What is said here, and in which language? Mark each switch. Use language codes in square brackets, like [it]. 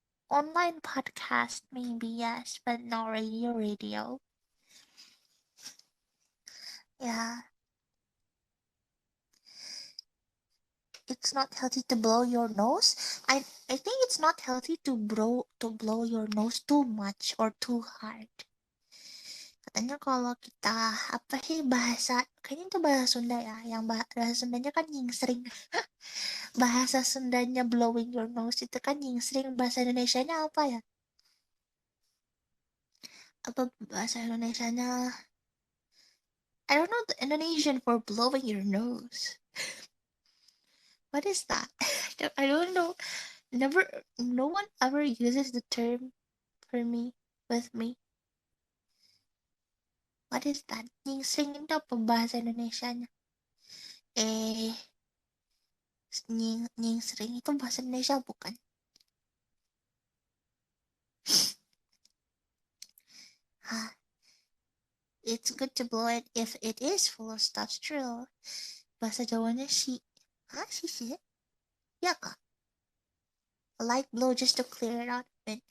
[en] Online podcast maybe yes, but not radio. Yeah, it's not healthy to blow your nose. I think it's not healthy to blow your nose too much or too hard. [id] Katanya kalau kita apa sih bahasa kayaknya itu bahasa Sunda ya, yang bahasa Sundanya kan nyingsring. Bahasa Sundanya [en] blowing your nose [id] itu kan nyingsring, bahasa Indonesianya apa ya? Apa bahasa Indonesianya? [en] I don't know the Indonesian for blowing your nose. What is that? I don't know. Never, no one ever uses the term for me, with me. What is that? [id] Nyingsing itu apa bahasa Indonesianya? Eh, nyingsring itu bahasa Indonesia bukan? [en] Hah, it's good to blow it if it is full of stuff. [id] True. Bahasa Jawanya si. Hah, si? Ya kah? [en] A light blow just to clear it out a bit.